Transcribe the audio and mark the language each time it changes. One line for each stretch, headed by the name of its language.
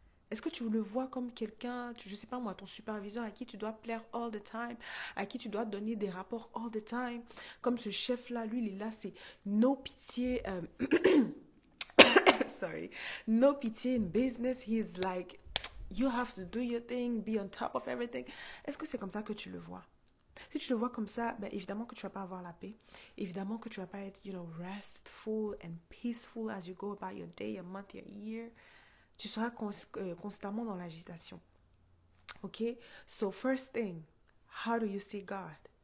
French: Est-ce que tu le vois comme quelqu'un, je sais pas moi, ton superviseur à qui tu dois plaire all the time, à qui tu dois donner des rapports all the time? Comme ce chef-là, lui, il est là, c'est no pitié, sorry, no pitié in business.
English: He is like, you have to do your thing, be on top of everything.
French: Est-ce que c'est comme ça que tu le vois? Si tu le vois comme ça, ben évidemment que tu vas pas avoir la paix.
English: Évidemment que tu vas pas être, restful and peaceful as you go about your day, your month, your year.
French: Tu seras constamment dans l'agitation. Ok?
English: So first thing, how do you see God?